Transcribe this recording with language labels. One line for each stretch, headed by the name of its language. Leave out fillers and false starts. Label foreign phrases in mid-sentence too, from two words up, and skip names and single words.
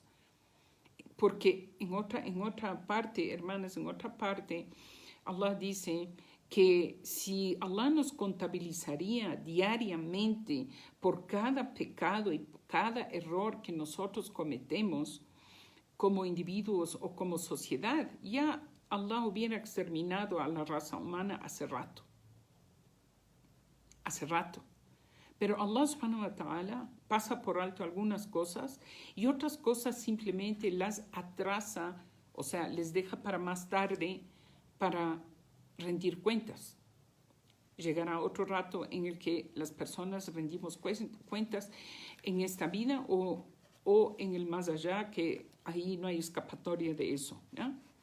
Spanish: Porque en otra parte, hermanas, en otra parte, Allah dice que si Allah nos contabilizaría diariamente por cada pecado y cada error que nosotros cometemos como individuos o como sociedad, ya Allah hubiera exterminado a la raza humana hace rato. Hace rato. Pero Allah
Arabic: سبحانه وتعالى
Spanish: pasa por alto algunas cosas y otras cosas simplemente las atrasa, o sea, les deja para más tarde para rendir cuentas. Llegará otro rato en el que las personas rendimos cuentas en esta vida o en el más allá, que ahí no hay escapatoria de eso, ¿ya?